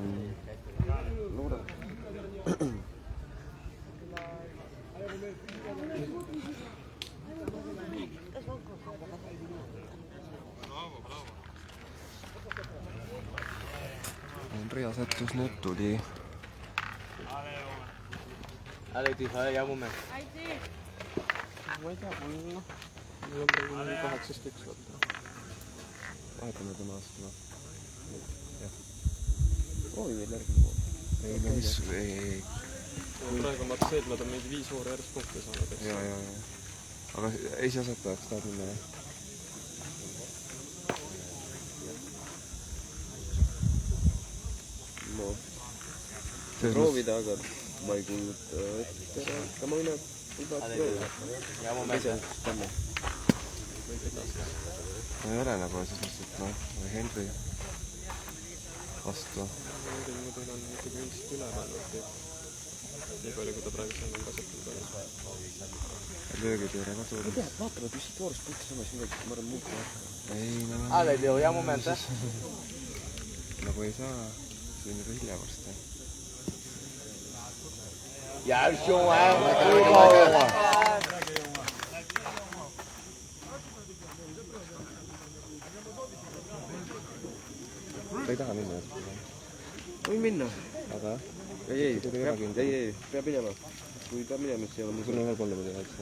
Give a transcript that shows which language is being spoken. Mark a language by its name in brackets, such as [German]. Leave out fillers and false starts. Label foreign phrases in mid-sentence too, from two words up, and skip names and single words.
[Estonian] Loodan. Henri asetus nüüd tuli. [Dutch] Allez, Tifa, jouw moment. [Estonian] ma ei tea, mul on praegu 18 võtta. Vahetame tema astuma. Proovi veel järgmine pool. Ei, no mis... Ei. Praegu on vaata see, et nad on meid 5 vooru järjest punkte saanud. Ja. Aga esiasetajaks tahad minna, jah? No, proovida, aga ma ei kuuluta ette. Ka ma võin proovida. [Dutch] Jouw moment, hè? [Estonian] Tänne. No ei ole nagu siis lihtsalt, või Henri vastu. Henri muidugi on ikkagi üldiselt üleväänult. Nii palju, kui ta praegu seal on kasutanud. Löögid ei ole ka suur. Ma tean, vaatame, kui siit voorust punkti samas midagi, ma arvan muuta ei hakka. Ei, no... [Dutch] Allez, Leo, jouw moment, hè? [Estonian] Nagu ei saa. See on juba hilja varsti. [Dutch] Juist, jongen. Goeie bal, jongen. [Estonian] Ta ei taha minna. Võin minna. Aga? Ei, peab minema. Kui peab minema, siis ei ole Sul on ühel poole peal üheks.